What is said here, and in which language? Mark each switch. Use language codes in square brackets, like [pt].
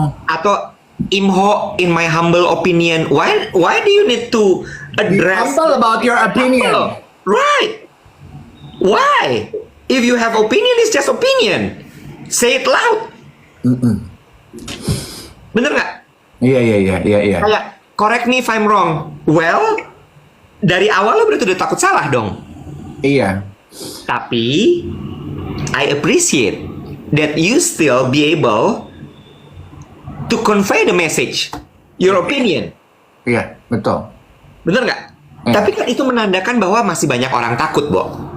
[id] atau [en] Imho, in my humble opinion, why do you need to Be address humble about your opinion. Right? Why? If you have opinion, it's just opinion. Say it loud. [id] Bener nggak? Iya. Kayak [en] correct me if I'm wrong. [id] Well, dari awal lo berarti udah takut salah dong. Iya. Tapi [en] I appreciate that you still be able to convey the message, your opinion. [id] Iya, betul. Bener nggak? Tapi kan itu menandakan bahwa masih banyak orang takut, Bo.